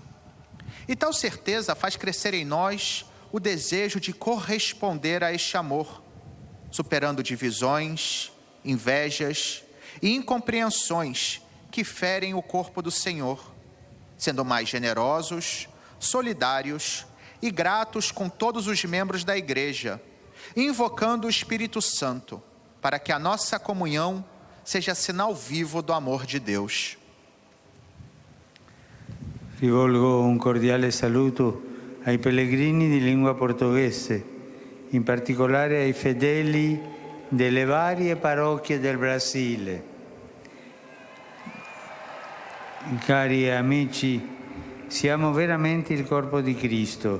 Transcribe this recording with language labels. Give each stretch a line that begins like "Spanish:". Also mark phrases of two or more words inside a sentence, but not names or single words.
Portuguese: E tal certeza faz crescer em nós o desejo de corresponder a este amor, superando divisões, invejas e incompreensões que ferem o corpo do Senhor, sendo mais generosos, solidários e gratos com todos os membros da Igreja, invocando o Espírito Santo, para que a nossa comunhão seja sinal vivo do amor de Deus.
Italian: Rivolgo un cordiale saluto ai pellegrini di lingua portoghese, in particolare ai fedeli delle varie parrocchie del Brasile. Cari amici, siamo veramente il corpo di Cristo.